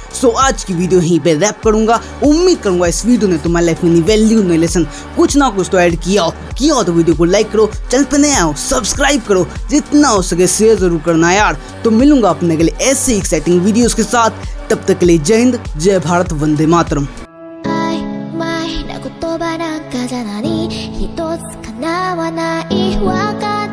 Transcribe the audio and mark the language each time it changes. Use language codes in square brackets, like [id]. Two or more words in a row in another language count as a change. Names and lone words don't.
[hi] सो आज की वीडियो यहीं पे रैप करूंगा। उम्मीद करूंगा इस वीडियो ने तुम्हारी लाइफ में वैल्यू नई लेसन कुछ ना कुछ तो ऐड किया हो तो वीडियो को लाइक करो, चैनल पे नए आओ सब्सक्राइब करो, जितना हो सके शेयर जरूर करना यार। तो मिलूंगा अपने के लिए ऐसे एक्साइटिंग वीडियोस के साथ, तब तक के लिए जय हिंद, जय भारत, वंदे मातरम। [ja] 曖昧な言葉なんかじゃ何一つ叶わないわか